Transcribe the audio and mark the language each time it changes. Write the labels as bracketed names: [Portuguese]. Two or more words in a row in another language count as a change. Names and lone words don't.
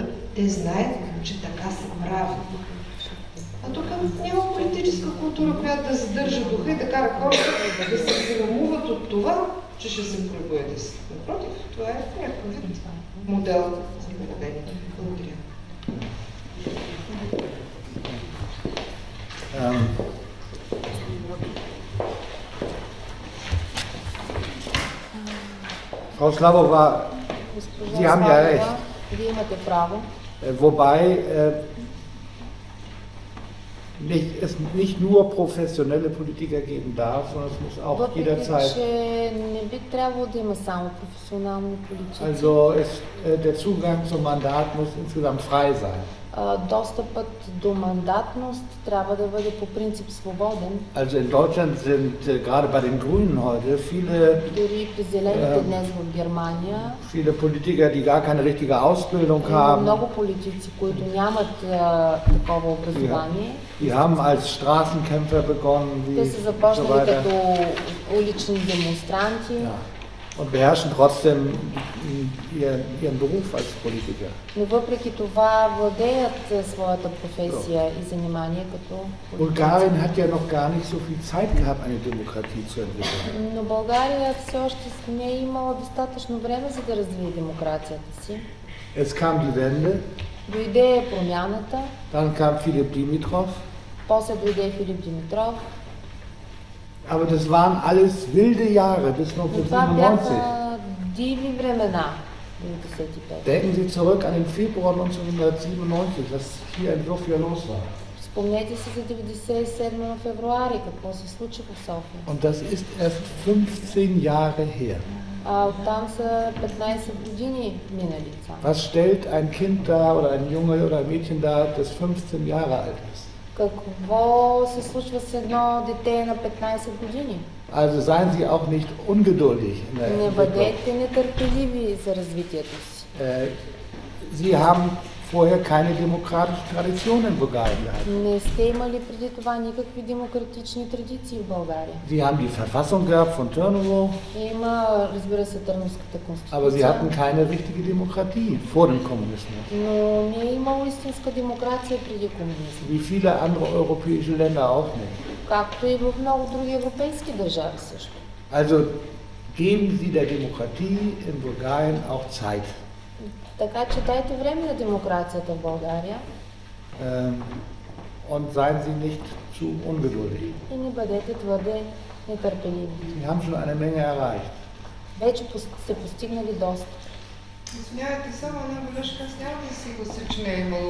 [Bulgarian] Те знаят, че така се прави. А тук няма политическа култура, която да задържа духа и да кара хората да се срамуват от това, че ще се пребоят. Напротив, това е някакъв вид модел за поведение. Благодаря. [German] Frau Slavova, Sie haben ja recht. [Bulgarian] Вие имате право. [German] Wobei es nicht nur professionelle Politiker geben darf, sondern es muss auch jederzeit. [Bulgarian] Не би трябвало да има само професионални политици. [German] Also der Zugang zum Mandat muss insgesamt frei sein. [Bulgarian] Достъпът до мандатност трябва да бъде по принцип свободен. [German] Also in Deutschland sind gerade bei den Grünen heute viele [Bulgarian] Дори при зелените днес в Германия [German] viele Politiker, die gar keine richtige Ausbildung haben. [Bulgarian] Много политици, които нямат такова образование. [German] Die haben als Straßenkämpfer begonnen, [Bulgarian] Те [German] wie [Bulgarian] са [German] so [Bulgarian] започнали [German] weiter. [Bulgarian] като улични демонстранти. [German] Ja. Und beherrschen trotzdem ihren Beruf als Politiker. [Bulgarian] Но въпреки това владеят своята професия и занимание като политици. [German] Bulgarien hat ja noch gar nicht so viel Zeit gehabt, eine Demokratie zu entwickeln. [Bulgarian] Но България все още не е имала достатъчно време за да развие демокрацията си. [German] Es kam die Wende, [Bulgarian] Дойде промяната, [German] dann kam Philipp Dimitrov, [Bulgarian] после дойде Филип Димитров. [German] aber das waren alles wilde Jahre bis [Bulgarian] Но това [German] 1997. [Bulgarian] бяха диви времена. 95. [German] Denken Sie zurück an den Februar 1997, was hier in Sofia los war. [Bulgarian] Спомнете си за 97 февруари, какво се случи в София. [German] Und das ist erst 15 Jahre her. [Bulgarian] Оттам са 15 години минали само. [German] Was stellt ein Kind dar oder ein Junge oder ein Mädchen dar, das 15 Jahre alt ist? [Bulgarian] Какво се случва с едно дете на 15 години? [German] Also seien Sie auch nicht ungeduldig in der [Bulgarian] Не [German] Entwicklung. [Bulgarian] бъдете нетърпеливи за развитието си. [German] Sie haben vorher keine demokratische Tradition in Bulgarien gehabt. [Bulgarian] Не сте имали преди това никакви демократични традиции в България. [German] Sie haben die Verfassung gehabt von Turnhovo, [Bulgarian] Има, разбира се, Търновската [German] aber Sie hatten [Bulgarian] конституция, [German] keine richtige Demokratie vor dem Kommunismus. [Bulgarian] но не е имало истинска демокрация преди комунизма. [German] Wie viele andere europäische Länder auch nicht. [Bulgarian] Както и в много други европейски държави също. [German] Also geben Sie der Demokratie in Bulgarien auch Zeit. [Bulgarian] Така че дайте време на демокрацията в България [German] Und seien Sie nicht zu ungeduldig. [Bulgarian] и не бъдете твърде нетърпеливи. [German] Sie haben schon eine Menge erreicht. [Bulgarian] Вече сте постигнали доста. Извинявайте, само една бележка, аз няма да се глася, че не е имало.